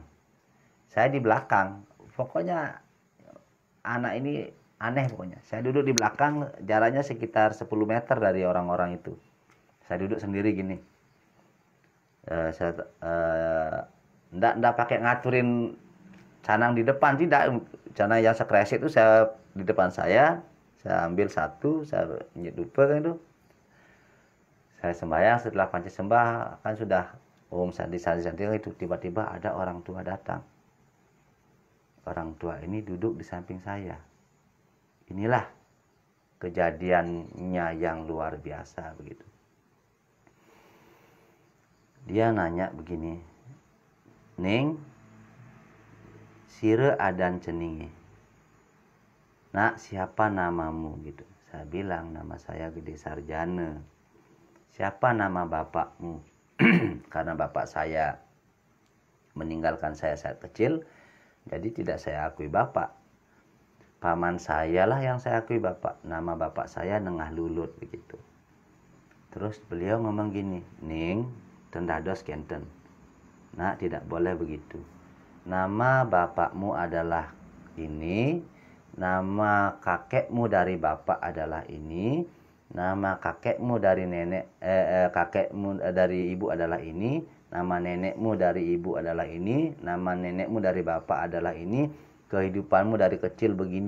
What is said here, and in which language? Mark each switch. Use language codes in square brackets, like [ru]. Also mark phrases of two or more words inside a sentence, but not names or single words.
[id] Saya di belakang. Pokoknya anak ini aneh pokoknya. Saya duduk di belakang, jaraknya sekitar 10 meter dari orang-orang itu. Saya duduk sendiri gini. Nggak pakai ngaturin canang di depan, tidak. Canang yang sekresik itu saya di depan saya ambil satu, saya nyedupa kan itu. Saya sembahyang, setelah panci sembah kan sudah santi itu, tiba-tiba ada orang tua datang. Orang tua ini duduk di samping saya. Inilah kejadiannya yang luar biasa begitu. Dia nanya begini, [ban] "Ning, sire adan ceningi. [id] Nak, siapa namamu?" gitu. Saya bilang, "Nama saya Gede Sarjana." "Siapa nama bapakmu?" Karena bapak saya meninggalkan saya saat kecil, jadi tidak saya akui bapak. Paman saya lah yang saya akui bapak. Nama bapak saya Nengah Lulut begitu. Terus beliau ngomong gini, [ban] "Ning, tendados kenten. [id] Nak, tidak boleh begitu. Nama bapakmu adalah ini, nama kakekmu dari bapak adalah ini, nama kakekmu dari kakekmu dari ibu adalah ini, nama nenekmu dari ibu adalah ini, nama nenekmu dari bapak adalah ini, kehidupanmu dari kecil begini.